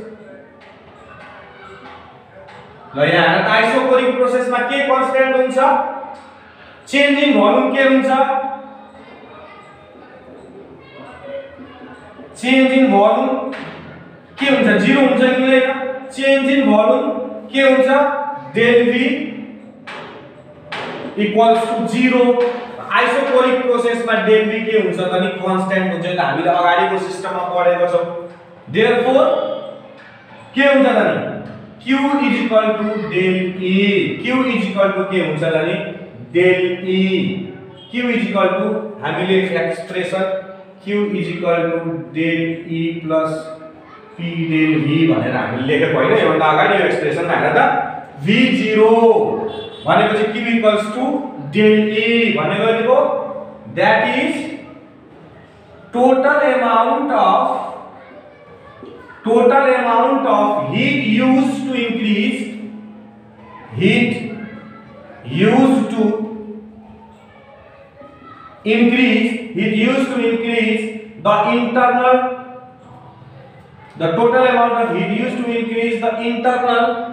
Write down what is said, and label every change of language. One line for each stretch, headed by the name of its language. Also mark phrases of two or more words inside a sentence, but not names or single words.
Nepali: ल यहाँ
English: isochoric processमा
Nepali: के कन्स्टेन्ट हुन्छ
English: change in volume
Nepali: के हुन्छ
English: change in volume
Nepali: के हुन्छ 0 हुन्छ कि हुँदैन
English: change in volume
Nepali: के हुन्छ
English: del v equals to
Nepali: 0
English: isochoric processमा
Nepali: del v के हुन्छ त नि कन्स्टेन्ट हुन्छ त हामीले अगाडिको सिस्टममा पढेको छौं देयरफोर के हुन्छ त नि
English: q is equal to del e q is equal to
Nepali: के हुन्छ त नि
English: del e q is equal to हामीले एक्सप्रेसन q is equal to del e plus p del v
Nepali: भनेर हामीले लेखेको हैन योभन्दा अगाडि यो एक्सप्रेसन हेर त
English: v0 भनेपछि q equals to del e भनेको that is total amount of heat used to increase the total amount of heat used to increase the internal